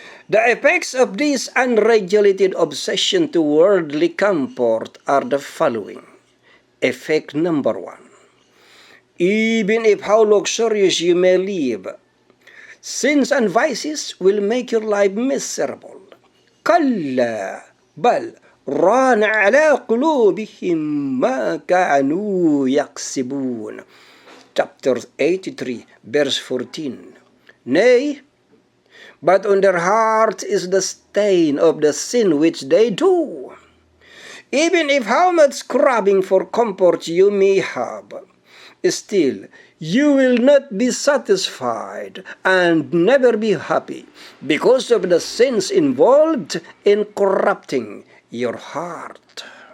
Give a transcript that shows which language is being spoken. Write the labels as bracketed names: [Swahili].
[English] The effects of this unregulated obsession to worldly comfort are the following. Effect number 1. Even if how luxurious you may live, sins and vices will make your life miserable. [Arabic] كلا بل ران على قلوبهم ما كانوا يكسبون. [English] Chapter 83, verse 14. Nay, but on their hearts is the stain of the sin which they do. Even if how much craving for comfort you may have, still you will not be satisfied and never be happy because of the sins involved in corrupting your heart.